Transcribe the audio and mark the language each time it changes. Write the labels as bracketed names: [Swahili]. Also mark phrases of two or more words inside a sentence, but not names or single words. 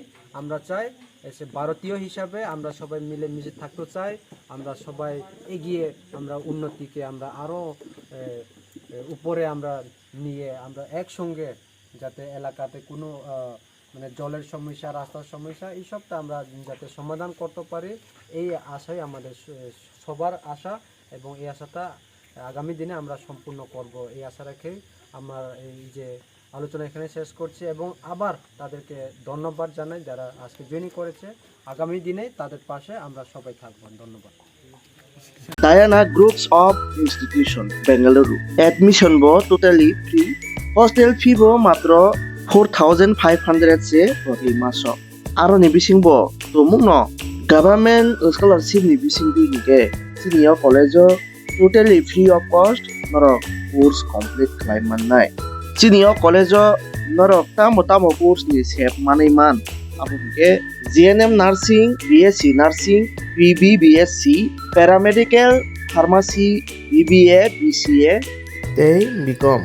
[Bangla] আমরা চাই ভারতীয় হিসাবে আমরা সবাই মিলেমিশে থাকতে চাই, আমরা সবাই এগিয়ে আমরা উন্নতিকে আমরা আরও উপরে আমরা নিয়ে আমরা একসঙ্গে যাতে এলাকাতে কোনো জলের সমস্যা, রাস্তার সমস্যা এইসবটা আমরা যাতে সমাধান করতে পারি, এই আশাই আমাদের সবার আশা এবং এই আশাটা আগামী দিনে আমরা সম্পূর্ণ করব। এই আশা রেখেই আমার এই যে আলোচনা এখানে শেষ করছি এবং আবার তাদেরকে ধন্যবাদ জানাই যারা আজকে জয়েন করেছে। আগামী দিনে তাদের পাশে আমরা সবাই থাকব। ধন্যবাদ। [Kok Borok] Diana Groups of Institution, Bengaluru. Admission bo [English] totally free. Hostel fee [Kok Borok] bo matro 4,500 se proti maso. Aro ni bising bo tumung no [English] Government scholarship [Kok Borok] ni bisingdi hingke [English] senior college totally free of cost [Kok Borok] norok [English] course complete [Kok Borok] khlaimannai. [English] Senior college [Kok Borok] norok tamo course ni sep manai man abo hingke [English] GNM nursing, BSc nursing, PB BSc, paramedical, pharmacy, BBA, BCA tei BCom.